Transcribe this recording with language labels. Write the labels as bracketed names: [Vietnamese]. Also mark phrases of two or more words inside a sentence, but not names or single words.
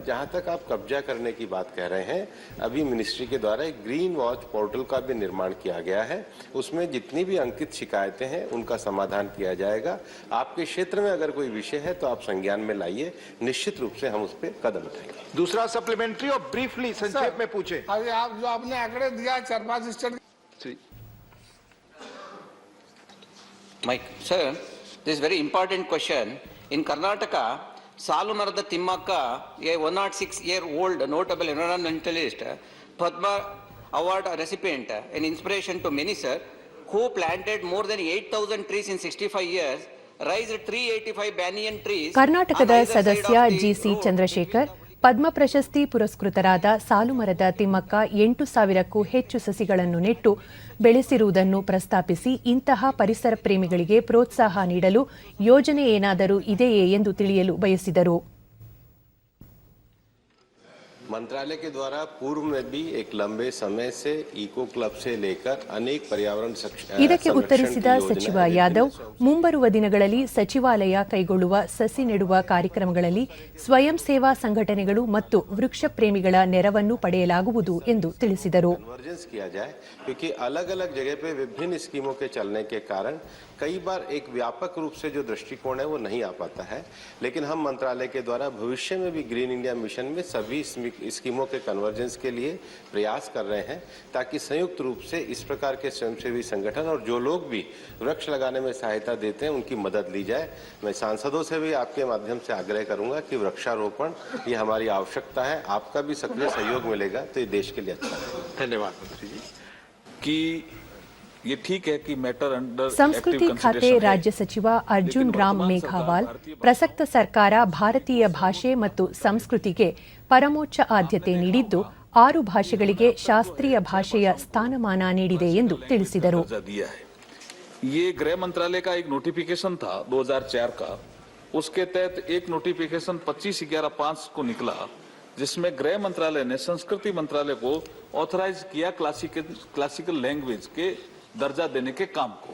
[Hindi] जहां तक आप कब्जा करने की बात कह रहे हैं, अभी मिनिस्ट्री के द्वारा एक ग्रीन वॉच पोर्टल का भी निर्माण किया गया है. उसमें जितनी भी अंकित शिकायतें हैं उनका समाधान किया जाएगा. आपके क्षेत्र में अगर कोई विषय है तो आप संज्ञान में लाइए, निश्चित रूप से हम उस पर कदम उठाएंगे. दूसरा सप्लीमेंट्री और ब्रीफली संक्षेप में पूछे. आप जो आपने आंकड़े दिया 4-5 स्टेट [English] Mike, sir, this is very important question. In Karnataka, ಸಾಲುಮರದ ತಿಮ್ಮಕ್ಕ, a 106-year-old notable environmentalist, Padma Award recipient, an inspiration to many, sir, who planted more than 8,000 trees in 65 years, raised 385 banyan trees. [Kannada] ಕರ್ನಾಟಕದ ಸದಸ್ಯ ಜಿಸಿ ಚಂದ್ರಶೇಖರ್ ಪದ್ಮ ಪ್ರಶಸ್ತಿ ಪುರಸ್ಕೃತರಾದ ಸಾಲುಮರದ ತಿಮ್ಮಕ್ಕ 8,000ಕ್ಕೂ ಹೆಚ್ಚು ಸಸಿಗಳನ್ನು ನೆಟ್ಟು ಬೆಳೆಸಿರುವುದನ್ನು ಪ್ರಸ್ತಾಪಿಸಿ, ಇಂತಹ ಪರಿಸರ ಪ್ರೇಮಿಗಳಿಗೆ ಪ್ರೋತ್ಸಾಹ ನೀಡಲು ಯೋಜನೆ ಏನಾದರೂ ಇದೆಯೇ ಎಂದು ತಿಳಿಯಲು ಬಯಸಿದರು. [Hindi] मंत्रालय के द्वारा पूर्व में भी एक लंबे समय से [English] eco club [Hindi] से लेकर अनेक पर्यावरण [Kannada] ಇದಕ್ಕೆ ಉತ್ತರಿಸಿದ ಸಚಿವ ಯಾದವ್, ಮುಂಬರುವ ದಿನಗಳಲ್ಲಿ ಸಚಿವಾಲಯ ಕೈಗೊಳ್ಳುವ ಸಸಿ ನೆಡುವ ಕಾರ್ಯಕ್ರಮಗಳಲ್ಲಿ ಸ್ವಯಂ ಸೇವಾ ಸಂಘಟನೆಗಳು ಮತ್ತು ವೃಕ್ಷ ಪ್ರೇಮಿಗಳ ನೆರವನ್ನು ಪಡೆಯಲಾಗುವುದು ಎಂದು ತಿಳಿಸಿದರು. [Hindi] क्योंकि अलग-अलग जगह पे विभिन्न स्कीमों के चलने के कारण कई बार एक व्यापक रूप से जो दृष्टिकोण है वो नहीं आ पाता है. लेकिन हम मंत्रालय के द्वारा भविष्य में भी ग्रीन इंडिया मिशन में सभी स्कीमों के कन्वर्जेंस के लिए प्रयास कर रहे हैं, ताकि संयुक्त रूप से इस प्रकार के स्वयंसेवी संगठन और जो लोग भी वृक्ष लगाने में सहायता देते हैं उनकी मदद ली जाए. मैं सांसदों से भी आपके माध्यम से आग्रह करूंगा कि वृक्षारोपण ये हमारी आवश्यकता है. आपका भी सक्रिय सहयोग मिलेगा तो ये देश के लिए अच्छा है. धन्यवाद मंत्री जी. कि ये ठीक है कि [English] matter under [Kannada] ಸಂಸ್ಕೃತಿ ಖಾತೆ ರಾಜ್ಯ ಸಚಿವ ಅರ್ಜುನ್ ರಾಮ್ ಮೇಘವಾಲ್, ಪ್ರಸಕ್ತ ಸರ್ಕಾರ ಭಾರತೀಯ ಭಾಷೆ ಮತ್ತು ಸಂಸ್ಕೃತಿಗೆ ಪರಮೋಚ್ಚ ಆದ್ಯತೆ ನೀಡಿದ್ದು 6 ಭಾಷೆಗಳಿಗೆ ಶಾಸ್ತ್ರೀಯ ಭಾಷೆಯ ಸ್ಥಾನಮಾನ ನೀಡಿದೆ ಎಂದು ತಿಳಿಸಿದರು. [Hindi] ये गृह मंत्रालय का एक नोटिफिकेशन था 2004 का. उसके तहत एक नोटिफिकेशन 25/11/5 को निकला, जिसमें गृह मंत्रालय ने संस्कृति मंत्रालय को ऑथराइज किया [English] classical language [Hindi] के दर्जा देने के काम को।